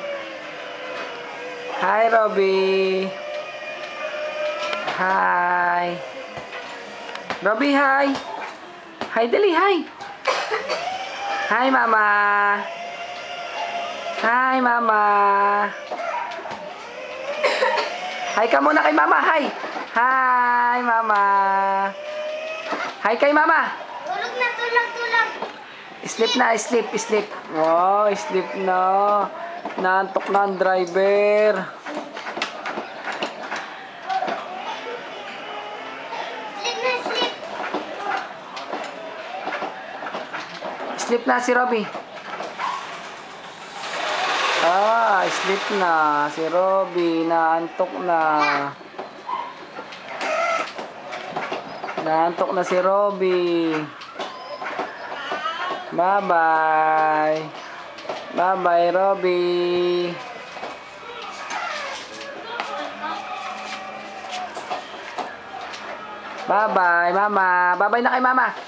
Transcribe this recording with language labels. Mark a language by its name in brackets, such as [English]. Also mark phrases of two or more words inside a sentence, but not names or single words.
[English] Hi, Robby. Hi. Robby, hi. Hi, dali, hi. Hi, Mama. Hi, Mama. [Filipino] Hi ka muna kay Mama, [English] hi. Hi, Mama. Hi kay Mama. [Filipino] Tulog na, tulog, tulog. [English] Sleep na, sleep, sleep. Wow, sleep na. [Filipino] Naantok na ang driver. [English] Sleep na, sleep. [Filipino] Sleep na si Robby. Sleep na si Robby. Naantok na. Naantok na si Robby. [English] Bye-bye. Bye-bye, Robby. Bye-bye, Mama. Bye-bye [Filipino] na kay Mama.